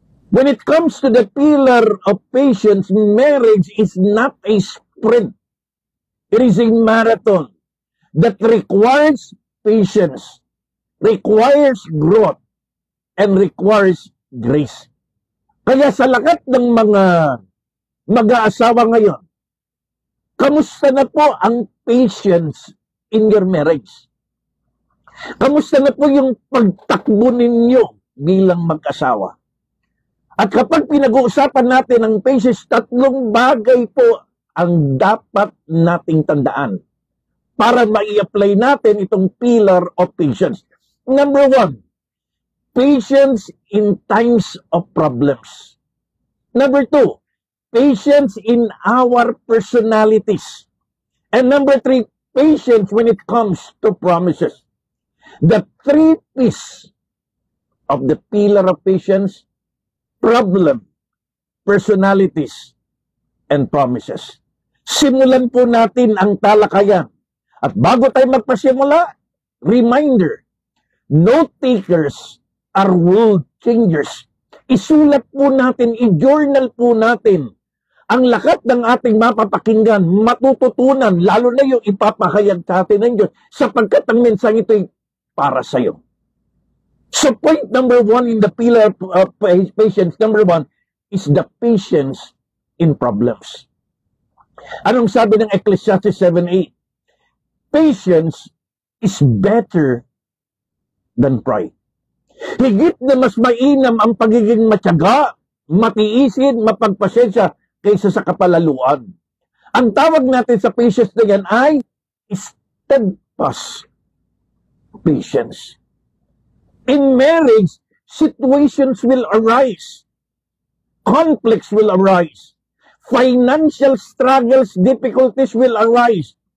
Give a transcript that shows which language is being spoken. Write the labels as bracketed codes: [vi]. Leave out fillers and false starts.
[en] When it comes to the pillar of patience, marriage is not a sprint. It is a marathon that requires patience, requires growth, and requires grace. [tl] Kaya sa lahat ng mga mag-aasawa ngayon, kamusta na po ang [en] patience in your marriage? [tl] Kamusta na po yung pagtakbo ninyo bilang mag-asawa? At kapag pinag-uusapan natin ang patience, tatlong bagay po ang dapat nating tandaan para mai-apply natin itong pillar of patience. [en] Number one, patience in times of problems. Number two, patience in our personalities. And number three, patience when it comes to promises. The three P's of the pillar of patience: problem, personalities, and promises. [tl] Simulan po natin ang talakayan. At bago tayo magpasimula, reminder, [en] note takers are world changers. [tl] Isulat po natin, i-journal po natin ang lahat ng ating mapapakinggan, matututunan, lalo na yung ipapahayag sa atin ng Diyos, sapagkat ang mensaheng ito'y para sa iyo. [en] So point number one in the pillar of patience, number one, is the patience in problems. [tl] Anong sabi ng [en] Ecclesiastes 7:8? Patience is better than pride. [tl] Higit na mas mainam ang pagiging matyaga, matiisin, mapagpasensya kaysa sa kapalaluan. Ang tawag natin sa patience na yan ay steadfast patience. [en] In marriage, situations will arise. Conflicts will arise. Financial struggles, difficulties will arise.